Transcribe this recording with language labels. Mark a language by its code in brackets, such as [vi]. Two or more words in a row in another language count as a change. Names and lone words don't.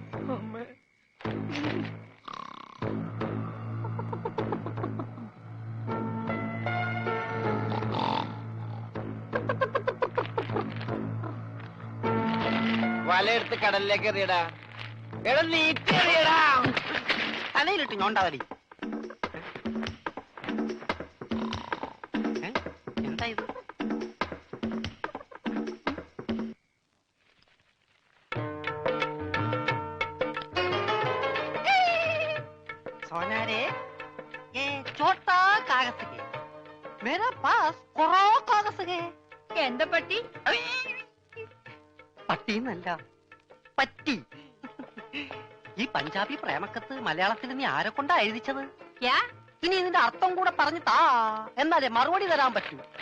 [ml] വലയെടുത്ത് കടലിലേക്ക് എറിയടാ. എടാ, നീട്ടിയറിയടാ. തലയിലിട്ട് ഞോണ്ടാവലി. എന്താ ഇത്? [hi] सोनारे, ये छोटा कागज है. मेरा पास कोरा कागज है. [ml] എന്താ പറ്റി? പട്ടിന്നല്ല, പറ്റി. ഈ പഞ്ചാബി പ്രേമക്കത്ത് മലയാളത്തിൽ നീ ആരെ കൊണ്ടാ എഴുതിച്ചത്? ഇനി ഇതിന്റെ അർത്ഥം കൂടെ പറഞ്ഞു താ, എന്നാലേ മറുപടി തരാൻ പറ്റൂ.